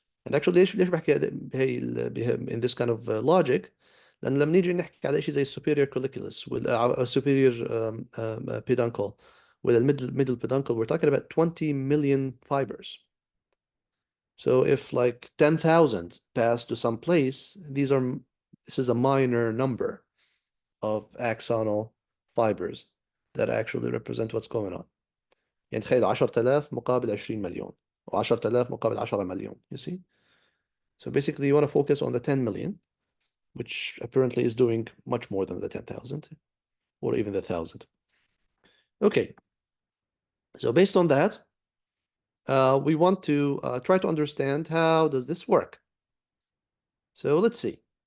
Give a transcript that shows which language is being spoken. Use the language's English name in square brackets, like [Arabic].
[English] And actually [Arabic] ليش بحكي [English] in this kind of logic؟ [Arabic] لأن لما نيجي نحكي على شيء زي [English] superior colliculus وال superior peduncle ولا middle peduncle, we're talking about 20 million fibers. So if like 10,000 pass to some place, this is a minor number of axonal fibers that actually represent what's going on. [Arabic] يعني تخيل 10,000 مقابل 20 مليون و10,000 مقابل 10 مليون, [English] you see? So basically you want to focus on the 10 million, which apparently is doing much more than the 10,000 or even the 1,000. Okay, so based on that, we want to try to understand how does this work. So let's see.